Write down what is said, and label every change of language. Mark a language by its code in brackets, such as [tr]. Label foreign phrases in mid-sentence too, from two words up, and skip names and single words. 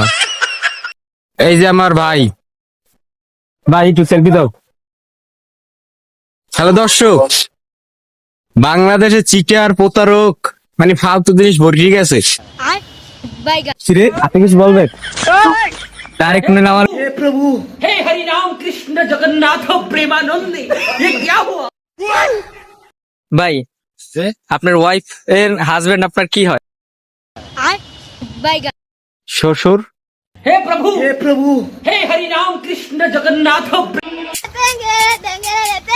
[bn] এই যে আমার ভাই, ভাই একটু সেলফি দাও। হ্যালো দর্শক, বাংলাদেশে চিটার প্রতারক মানে ফালতু জিনিস ভরে গেছে। কিরে, আপনি কিছু বলবেন? ডাইরেক্ট আমার [hi] हे प्रभु हे हरि राम कृष्ण जगन्नाथ प्रेमानंदे ये क्या हुआ। [bn] ভাই, আপনার ওয়াইফ এর হাজবেন্ড আপনার কি হয়? শ্বশুর। [hi] हे प्रभु हे हरि राम कृष्ण जगन्नाथ